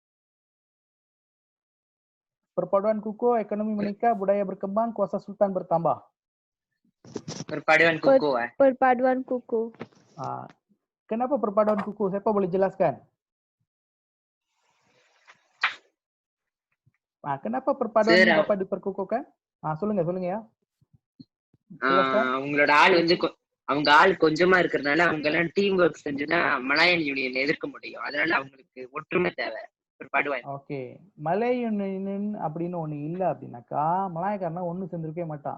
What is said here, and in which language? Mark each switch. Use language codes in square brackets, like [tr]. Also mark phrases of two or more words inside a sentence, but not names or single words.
[ms] Perpaduan kukuh, ekonomi meningkat, budaya berkembang, kuasa sultan bertambah. Perpaduan kukuh. Perpaduan kukuh. Kenapa perpaduan kukuh? Siapa boleh jelaskan? Kenapa perpaduan ini dapat diperkukuhkan? [ta] சொல்லுங்க ya. அவங்களோட ஆள் வந்து அவங்க ஆள் கொஞ்சமா இருக்கிறதுனால அவங்க எல்லாம் [en] team work [ta] செஞ்சுனா மலாயன் யூனியன் எதிர்க்க முடியும். அதனால அவங்களுக்கு ஒற்றுமை தேவை. ஓகே, மலாயன் யூனியன் அப்படின்னு ஒண்ணு இல்ல அப்படின்னாக்கா மலாயக்காரனா ஒண்ணு சேர்ந்திருக்கவே மாட்டான்.